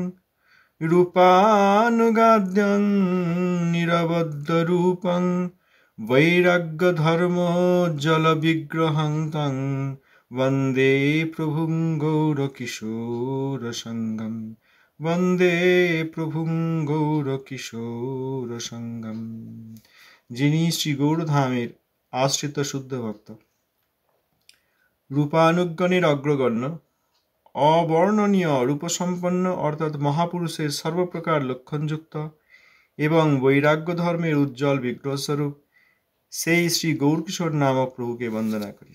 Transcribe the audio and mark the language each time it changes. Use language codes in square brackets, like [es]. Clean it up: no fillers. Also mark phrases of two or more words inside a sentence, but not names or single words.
[sa] रूपानुगाद्यं निरवद्य रूपं वैराग्यधर्मोज्ज्वल विग्रहं तं वन्दे प्रभुं गौरकिशोरसङ्गं वन्दे प्रभुं गौरकिशोरसङ्गं। [bn] যিনি শ্রী গৌরধামের আশ্রিত শুদ্ধ ভক্ত, রূপানুগণের অগ্রগণ্য, অবর্ণনীয় রূপসম্পন্ন অর্থাৎ মহাপুরুষের সর্বপ্রকার লক্ষণযুক্ত এবং বৈরাগ্য ধর্মের উজ্জ্বল বিগ্রহস্বরূপ সেই শ্রী গৌরকিশোর নামক প্রভুকে বন্দনা করি।